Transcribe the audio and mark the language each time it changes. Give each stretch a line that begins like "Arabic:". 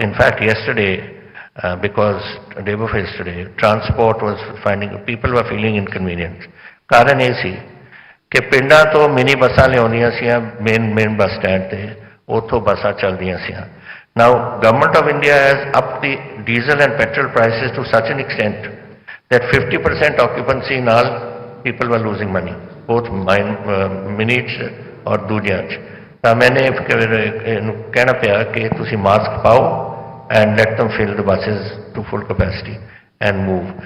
English: In fact, yesterday, because day before yesterday, transport was people were feeling inconvenienced.
Punjabi: ਕਾਰਨ ਇਹ ਸੀ ਕਿ ਪਿੰਡਾਂ ਤੋਂ ਮਿਨੀ ਬੱਸਾਂ ਲਿਆਉਂਦੀਆਂ ਸੀਆਂ ਮੇਨ ਬੱਸ ਸਟੈਂਡ ਤੇ, ਉੱਥੋਂ ਬੱਸਾਂ ਚੱਲਦੀਆਂ ਸੀਆਂ।
English: Now, Government of India has upped the diesel and petrol prices to such an extent that 50% occupancy ਨਾਲ people were losing money, both
Punjabi: ਮਿਨੀਟ ਔਰ ਦੂਜਿਆਂ 'ਚ। ਤਾਂ ਮੈਨੇ ਇਹਨੂੰ ਕਹਿਣਾ ਪਿਆ ਕਿ ਤੁਸੀਂ ਮਾਸਕ ਪਾਓ
English: and let them fill the buses to full capacity and move.